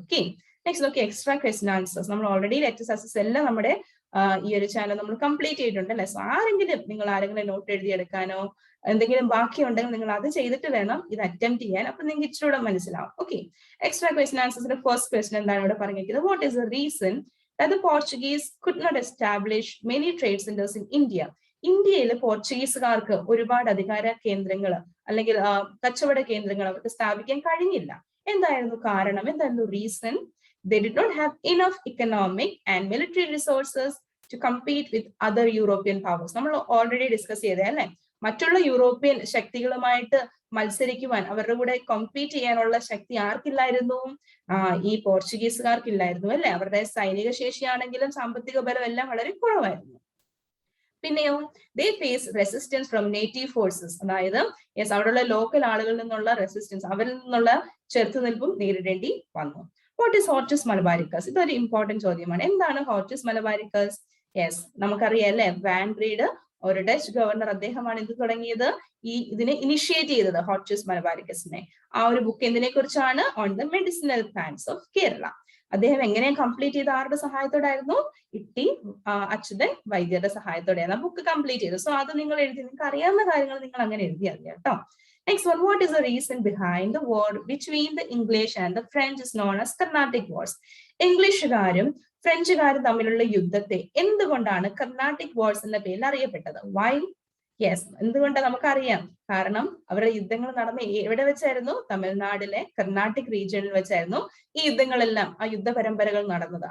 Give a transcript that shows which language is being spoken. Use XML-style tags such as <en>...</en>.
<ml>Okay, next നോക്കി extra question answers. നമ്മൾ already letter success എല്ലാം നമ്മുടെ ഈ ഒരു ചാനൽ നമ്മൾ കംപ്ലീറ്റ് ചെയ്തിട്ടുണ്ട് അല്ലെ. സോ നിങ്ങൾ ആരെങ്കിലും നോട്ട് എഴുതിയെടുക്കാനോ എന്തെങ്കിലും ബാക്കി ഉണ്ടെങ്കിൽ നിങ്ങൾ അത് ചെയ്തിട്ട് വേണം ഇത് അറ്റംപ്റ്റ് ചെയ്യാൻ. അപ്പൊ നിങ്ങൾക്ക് ഇച്ചിരൂടെ മനസ്സിലാവും. Okay, extra question ആൻസേഴ്സിന്റെ first question എന്താണ് ഇവിടെ പറഞ്ഞിരിക്കുന്നത്?</ml> <en>What is the reason that the Portuguese could not establish many trade centers in India?</en> <ml>ഇന്ത്യയിൽ പോർച്ചുഗീസുകാർക്ക് ഒരുപാട് അധികാര കേന്ദ്രങ്ങൾ അല്ലെങ്കിൽ കച്ചവട കേന്ദ്രങ്ങൾ അവർക്ക് സ്ഥാപിക്കാൻ കഴിഞ്ഞില്ല. എന്തായിരുന്നു കാരണം? എന്തായിരുന്നു reason?</ml> <en>They did not have enough economic and military resources to compete with other European powers.</en> <ml>നമ്മൾ ഓൾറെഡി ഡിസ്കസ് ചെയ്തേ അല്ലെ, മറ്റുള്ള യൂറോപ്യൻ ശക്തികളുമായിട്ട് മത്സരിക്കുവാൻ, അവരുടെ കൂടെ കോമ്പീറ്റ് ചെയ്യാനുള്ള ശക്തി ആർക്കില്ലായിരുന്നു? ഈ പോർച്ചുഗീസുകാർക്കില്ലായിരുന്നു അല്ലെ. അവരുടെ സൈനിക ശേഷിയാണെങ്കിലും സാമ്പത്തിക ബലം എല്ലാം വളരെ കുറവായിരുന്നു. പിന്നെയോ,</ml> <en>They face resistance from native forces.</en> <ml>അതായത് അവിടെയുള്ള ലോക്കൽ ആളുകളിൽ നിന്നുള്ള റെസിസ്റ്റൻസ്, അവരിൽ നിന്നുള്ള ചെറുത്തുനിൽപ്പും നേരിടേണ്ടി വന്നു.</ml> <en>What is Hortus Malabaricus?</en> <ml>ഇതൊരു ഇമ്പോർട്ടന്റ് ചോദ്യമാണ്. എന്താണ് ഹോർട്ടിസ് മലബാരിക്കസ്? നമുക്കറിയാം അല്ലെ, വാൻ റീഡ് ഒരു ഡച്ച് ഗവർണർ, അദ്ദേഹമാണ് ഇത് തുടങ്ങിയത്, ഇതിനെ ഇനിഷ്യേറ്റ് ചെയ്തത് ഹോർട്ടിസ് മലബാരിക്കസിനെ. ആ ഒരു ബുക്ക് എന്തിനെ കുറിച്ചാണ്?</ml> <en>On the medicinal plants of Kerala.</en> <ml>അദ്ദേഹം എങ്ങനെ കംപ്ലീറ്റ് ചെയ്ത? ആരുടെ സഹായത്തോടായിരുന്നു? ഇട്ടി അച്യുതൻ വൈദ്യരുടെ സഹായത്തോടെയാണ് ആ ബുക്ക് കംപ്ലീറ്റ് ചെയ്തത്. സോ അത് നിങ്ങൾ എഴുതി, നിങ്ങൾക്ക് അറിയാവുന്ന കാര്യങ്ങൾ നിങ്ങൾ അങ്ങനെ എഴുതിയാൽ മതി കേട്ടോ.</ml> <en>Next one, what is the reason behind the war between the English and the French is known as Carnatic Wars?</en> <ml>ഇംഗ്ലീഷുകാരും ഫ്രഞ്ചുകാരും തമ്മിലുള്ള യുദ്ധത്തെ എന്തുകൊണ്ടാണ് കർണാട്ടിക് വാർസ് എന്ന പേരിൽ അറിയപ്പെട്ടത്? വൈ? എന്തുകൊണ്ടാണ് നമുക്കറിയാം. കാരണം അവരുടെ യുദ്ധങ്ങൾ നടന്ന എവിടെ വെച്ചായിരുന്നു? തമിഴ്നാടിലെ കർണാട്ടിക് റീജിയനിൽ വെച്ചായിരുന്നു ഈ യുദ്ധങ്ങളെല്ലാം, ആ യുദ്ധ പരമ്പരകൾ നടന്നത്.</ml>